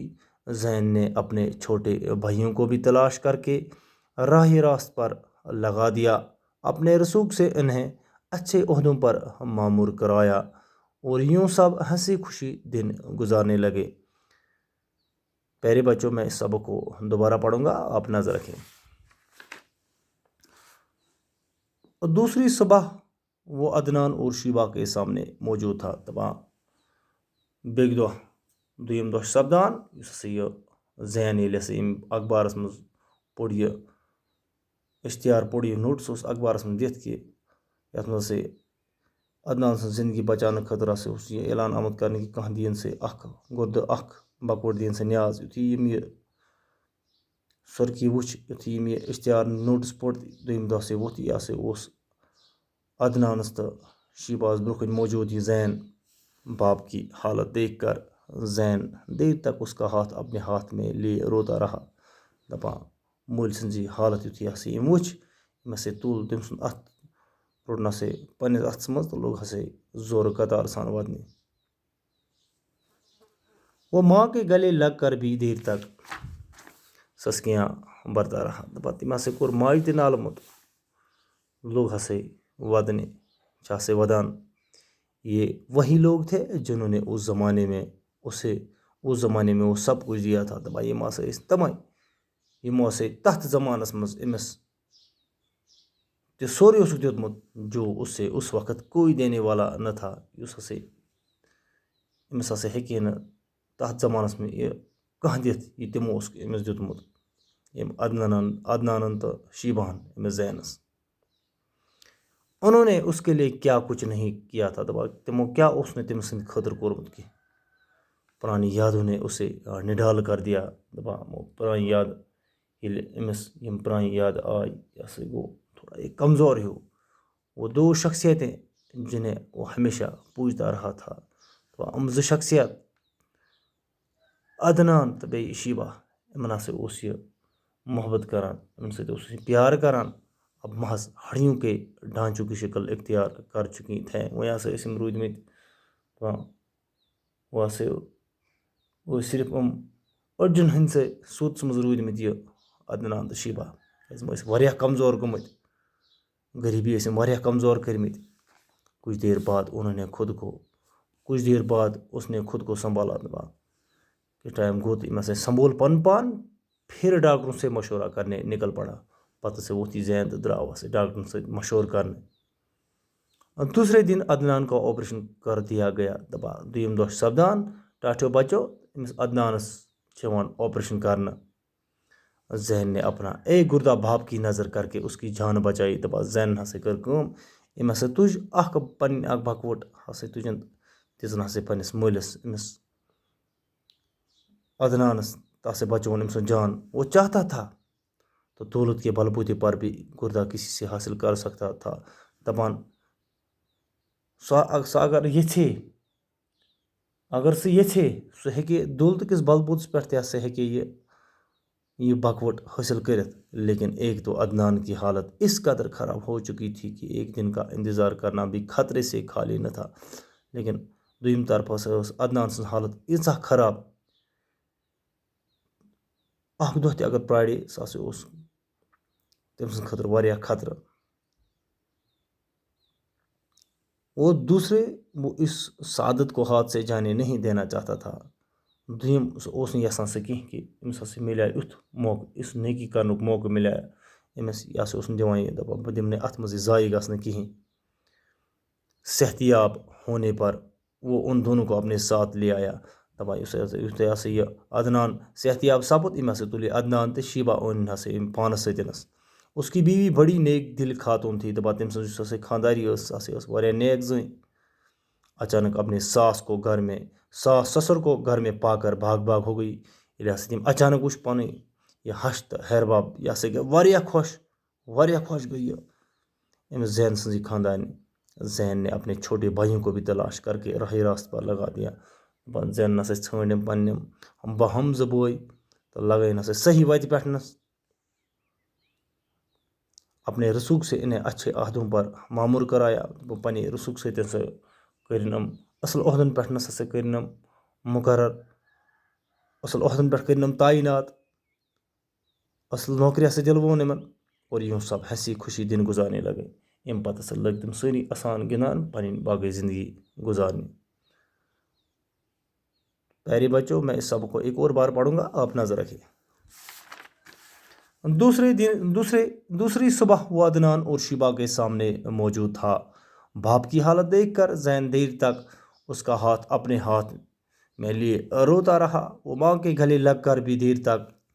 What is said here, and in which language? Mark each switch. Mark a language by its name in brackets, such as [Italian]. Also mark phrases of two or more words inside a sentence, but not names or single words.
[Urdu] زین نے اپنے چھوٹے بھائیوں کو بھی تلاش کر کے راہ راست پر لگا دیا، اپنے رسوخ سے انہیں اچھے عہدوں پر مامور کرایا، اور یوں سب ہنسی خوشی دن گزارنے لگے۔ پیارے بچوں، میں اس سبق کو دوبارہ پڑھوں گا، آپ نظر رکھیں۔ دوسری صبح وہ عدنان اور شیبہ کے سامنے موجود تھا۔ [Kashmiri] دپان بیٚکہِ دۄہ دوٚیِم دۄہ چھُ سپدان یُس ہسا یہِ زین ییٚلہِ ہسا یِم اخبارس منٛز پوٚر یہِ اشتہار پوٚر یہِ نوٹس اوس اخبارس منٛز دِتھ کہِ یتھ منٛز ہسا عدنان سٕنٛز زندگی بچاونہٕ خٲطرٕ ہسا اوس یہِ اعلان آمُت کرنہٕ کہِ کانٛہہ دِیِن سا اکھ گُردٕ اکھ بکوٹ دِیِن سا نیاز۔ یُتھُے یِم یہِ سُرخی وٕچھ، یُتھُے یِم یہِ اشتہار نوٹس پوٚر، دوٚیِم دۄہ ہسا ووٚتھ یہِ ہسا اوس عدنانس تہٕ شیباہس برونٛہہ کَنہِ موجوٗد یہِ زین۔ [Urdu] باپ کی حالت دیکھ کر زین دیر تک اس کا ہاتھ اپنے ہاتھ میں لیے روتا رہا۔ [Kashmiri] دپان مٲلۍ سٕنٛزٕے حالت یُتھُے ہسا یِم وٕچھ، یِم ہسا تُل تٔمۍ سُنٛد اَتھ، روٚٹُن ہسا پنٛنِس اَتھس منٛز تہٕ لوٚگ ہسا زورٕ قطار سان ودنہِ۔ [Urdu] وہ ماں کے گلے لگ کر بھی دیر تک سسکیاں برتا رہا۔ [Kashmiri] دپان تٔمۍ ہسا کوٚر ماجہِ تہِ نالہٕ موٚت، لوٚگ ہسا ودنہِ، چھِ ہسا ودان۔ [Urdu] یہ وہی لوگ تھے جنہوں نے اس زمانے میں وہ سب کچھ دیا تھا۔ [Kashmiri] دپان یِم ہسا ٲسۍ تمے یِمو ہسا تتھ زمانس منٛز أمِس تہِ سورُے اوسُکھ دیُتمُت [Urdu] جو اسے اس وقت کوئی دینے والا نہ تھا۔ [Kashmiri] أمِس ہسا ہیٚکہِ نہٕ تتھ زمانس منٛز یہِ کانٛہہ دِتھ یہِ تِمو اوسُکھ أمِس دیُتمُت، یِم عدنانن تہٕ شیباہن أمِس زینس۔ [Urdu] انہوں نے اس کے لیے کیا کچھ نہیں کیا تھا۔ [Kashmiri] دپان تمو کیا اوس نہٕ تٔمۍ سٕنٛدِ خٲطرٕ کوٚرمُت کینٛہہ۔ [Urdu] پرانی یادوں نے اسے نڈال کر دیا۔ [Kashmiri] دپان پرانی یاد ییٚلہِ أمِس یِم پرانی یاد آے، یہِ ہسا گوٚو تھوڑا یہ کمزور ہیوٗ۔ [Urdu] وہ دو شخصیتیں جنہیں وہ ہمیشہ پوجتا رہا تھا، [Kashmiri] یِم زٕ شخصیت عدنان تہٕ بیٚیہِ شیبہ، یِمن ہسا اوس یہِ محبت کران، یِمن سۭتۍ اوس یہِ پیار کران، [Urdu] اب محض ہڈیوں کے ڈھانچوں کی شکل اختیار کر چکی تھیں۔ [Kashmiri] وۄنۍ ہسا ٲسۍ یِم روٗدۍمٕتۍ وہ ہسا وہ صرف أڈجن ہٕنٛدسے سوٗدَس منٛز روٗدۍمٕتۍ یہِ عدنان تہٕ شیبہ، کیٛازِ یِم ٲسۍ واریاہ کمزور گٔمٕتۍ، غریٖبی ٲسۍ یِم واریاہ کمزور کٔرمٕتۍ۔ [Urdu] کچھ دیر بعد اس نے خود کو سنبھالا۔ [Kashmiri] دپان کہ ٹائم گوٚو تہٕ أمۍ ہسا سنبھول پنُن پان، [Urdu] پھر ڈاکٹروں سے مشورہ کرنے نکل پڑا۔ [Kashmiri] پتہٕ ہسا ووٚتھ یہِ زین تہٕ درٛاو ہسا ڈاکٹرن سۭتۍ مشورٕ کرنہِ۔ [Urdu] دوسرے دن عدنان کا آپریشن کر دیا گیا [Kashmiri] دپا دویم دۄہ سپدان ٹاٹھیو بچو أمس عدنانس چھوان آپریشن کرنا [Urdu] زین نے اپنا ایک گردہ باپ کی نظر کر کے اس کی جان بچائی [Kashmiri] دپا زین ہسا کر کٲم أمۍ ہسا تُج پنٕنۍ اکھ بکوٹ ہسا تُجن دِژن ہسا پننس مٲلِس أمس عدنانس تاسے بچون أمۍ سُنٛد جان [Urdu] وہ چاہتا تھا تو دولت کے بل بوتے پر بھی گردہ کسی سے حاصل کر سکتا تھا [Kashmiri] دپان سۄ اگر یژھے اگر سُہ یژھے سُہ ہیٚکہِ دولت کِس بل بوتس پٮ۪ٹھ تہِ ہسا ہیٚکہِ یہ بکوٹ حاصل کرت [Urdu] لیکن ایک تو عدنان کی حالت اس قدر خراب ہو چکی تھی کہ ایک دن کا انتظار کرنا بھی خطرے سے خالی نہ تھا [Kashmiri] لیکن دویم طرف ہسا ٲس عدنان سٕنٛز حالت ییٖژاہ خراب اکھ دۄہ تہِ اگر پرارے سُہ ہسا اوس تٔمۍ سٕنٛدِ خٲطرٕ واریاہ خطرٕ [Urdu] اور دوسرے وہ اس سعادت کو ہاتھ سے جانے نہیں دینا چاہتا تھا [Kashmiri] دویم سُہ اوس نہٕ یژھان سُہ کینٛہہ کہ أمِس ہسا مِلیو یُتھ موقعہٕ یُس نیکی کرنُک موقعہٕ مِلیو أمِس یہِ ہسا اوس نہٕ دِوان یہِ دپان بہٕ دِمہٕ نہٕ اَتھ منٛز یہِ ضایع گژھنہٕ کِہیٖنۍ [Urdu] صحتیاب ہونے پر وہ ان دونوں کو اپنے ساتھ لے آیا [Kashmiri] دپان یُتھُے ہسا یہِ عدنان صحتیاب سپُد أمۍ ہسا تُل یہِ عدنان تہٕ شیبہ أنۍ ہسا أمۍ پانس سۭتۍ [Urdu] اس کی بیوی بڑی نیک دل خاتون تھی [Kashmiri] دپان تٔمۍ سٕنٛز یُس ہسا خانداری ٲس سۄ ہسا ٲس واریاہ نیک زٔنۍ [Urdu] اچانک اپنے ساس کو گھر میں سسر کو گھر میں پا کر بھاگ بھاگ ہو گئی [Kashmiri] ییٚلہِ ہسا تٔمۍ اچانک وٕچھ پنٕنۍ یہِ ہش تہٕ ہیرباب یہِ ہسا گٔے واریاہ خۄش گٔے یہِ أمِس زین سٕنٛزٕے خاندارنہِ [Urdu] زین نے اپنے چھوٹے بھائیوں کو بھی تلاش کر کے راہ راست پر لگا دیا [Kashmiri] زین ہسا ژھٲنٛڈ یِم پننِم ہم زٕ بٲے تہٕ لگٲیِن ہسا صحیح وتہِ پٮ۪ٹھنس [Urdu] اپنے رسوخ سے انہیں اچھے عہدوں پر معمور کرایا [Kashmiri] پننہِ رسوخ سۭتۍ ہسا کٔرِنۍ یِم اصل عہدن پٮ۪ٹھنس ہسا کٔرِنۍ یِم مقرر اصل عہدن پٮ۪ٹھ کٔرِنۍ یِم تعیِنات اصل نوکری ہسا دِلوون یِمن [Urdu] اور یوں سب ہنسی خوشی دن گزارنے لگے [Kashmiri] امہِ پتہٕ ہسا لٔگۍ تِم سٲری آسان گِنٛدان پنٕنۍ باقٕے زندگی گزارنے [Urdu] پیارے بچوں میں اس سبق کو ایک اور بار پڑھوں گا آپ نظر رکھیں دوسری صبح وہ عدنان اور شیبہ کے سامنے موجود تھا باپ کی حالت دیکھ کر زین دیر تک اس کا ہاتھ اپنے ہاتھ میں لیے روتا رہا وہ ماں کے گلے لگ کر بھی دیر تک